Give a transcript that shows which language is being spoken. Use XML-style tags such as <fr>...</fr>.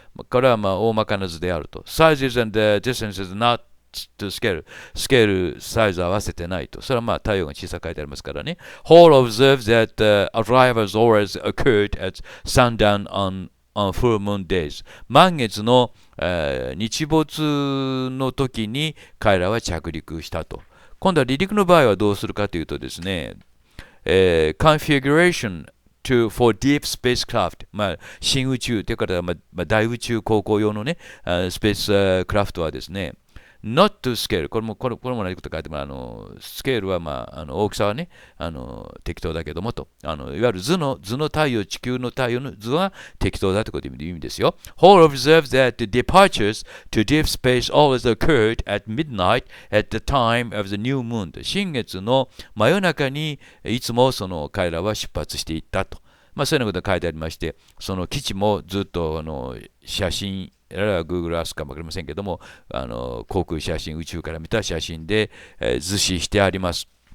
<ja>これはまあ大まかな図であると。</ja> <en>Sizes and distances not to scale。</en> <ja>スケール、サイズ合わせてないと。それはまあ太陽が小さく書いてありますからね。</ja> <en>Hall observes that arrivals always occurred at sundown on full moon days。</en> <ja>満月の日没の時に彼らは着陸したと。今度は離陸の場合はどうするかというとですね、</ja> <en>configuration for deep spacecraft、</en> <ja>深宇宙というか、大宇宙航行用のね、スペースクラフトはですね、</ja> <en>not to scale、</en> <ja>これも何こと書いても、スケールは、大きさはね、適当だけどもと、いわゆる図の太陽、地球の太陽の図は適当だというこという意味ですよ。</ja> <en>Hall observes that the departures to deep space always occurred at midnight at the time of the new moon。</en> <ja>新月の真夜中にいつもその彼らは出発していったと。そういうようなことが書いてありまして、その基地もずっと写真、あるいは Google Earth かもわかりませんけども、航空写真、宇宙から見た写真で、図示してあります。</ja>